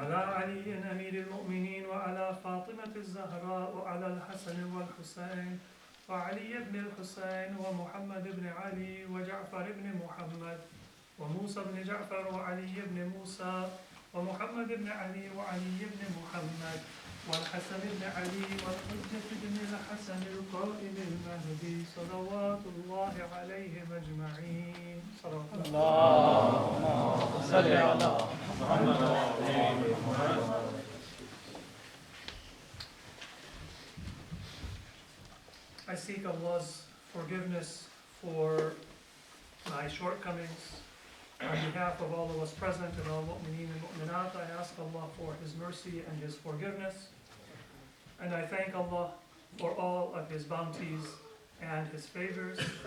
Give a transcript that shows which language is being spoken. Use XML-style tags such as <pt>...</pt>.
<ar>Wa ala Ali Amir al-Mu'mineen wa ala Fatimah al-Zahra wa ala al-Hassan wal Hussain wa Ali ibn al-Hussain wa Muhammad ibn Ali wa Ja'far ibn Muhammad wa Musa ibn Ja'far wa Ali ibn Musa ومحمد بن علي وعلي بن محمد والحسن بن علي والحجة بن الحسن القائم المهدي صلوات الله عليهم أجمعين. صلوات اللهم صل على محمد وعلى محمد.</ar> <en>I seek Allah's forgiveness for my shortcomings. On behalf of all of us present and all mu'mineen and mu'minat, I ask Allah for His mercy and His forgiveness. And I thank Allah for all of His bounties and His favors.</en>